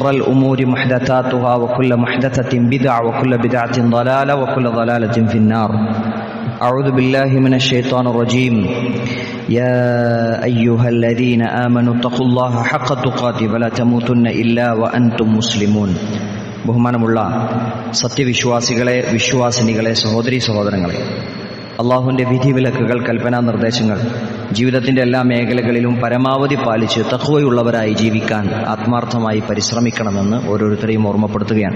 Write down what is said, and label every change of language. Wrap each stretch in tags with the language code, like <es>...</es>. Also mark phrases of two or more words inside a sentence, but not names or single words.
<ar>الأمور محدثاتها وكل محدثة بدعة وكل بدعة ضلالة وكل ضلالة في النار أعوذ بالله من الشيطان الرجيم يا أيها الذين آمنوا اتقوا الله حق تقاته ولا تموتن إلا وأنتم مسلمون</ar> <ml>ബഹുമാനമുള്ള സത്യവിശ്വാസികളെ, വിശ്വാസിനികളെ, സഹോദരീ സഹോദരങ്ങളെ, അള്ളാഹുവിൻ്റെ വിധിവിലക്കുകൾ, കൽപ്പനാ നിർദ്ദേശങ്ങൾ ജീവിതത്തിൻ്റെ എല്ലാ മേഖലകളിലും പരമാവധി പാലിച്ച് തഖ്വയുള്ളവരായി ജീവിക്കാൻ ആത്മാർത്ഥമായി പരിശ്രമിക്കണമെന്ന് ഓരോരുത്തരെയും ഓർമ്മപ്പെടുത്തുകയാണ്.</ml>